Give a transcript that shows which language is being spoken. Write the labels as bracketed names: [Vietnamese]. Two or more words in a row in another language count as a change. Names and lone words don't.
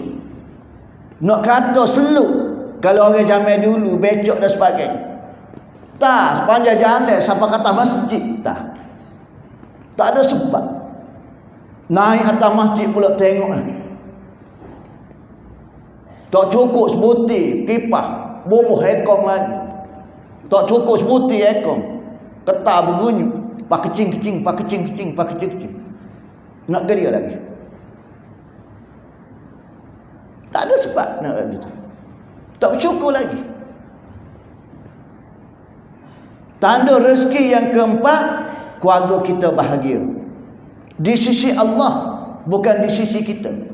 [Malay] Nak kata seluk, kalau orang zaman dulu becok dan sebagainya, tak sepanjang jalan sampai ke atas masjid, tak ada sebab. Naik atas masjid pula tengok, tak cukup sebutir kipas, bubuh ekong lagi. Tak cukup sebutir ekong, ketar berbunyi, pak kecing-kecing, pak kecing-kecing, pak kecing-kecing. Nak ke dia lagi? Tak ada sebab nak gitu. Tak bersyukur lagi. Tanda rezeki yang keempat, keluarga kita bahagia. Di sisi Allah, bukan di sisi kita.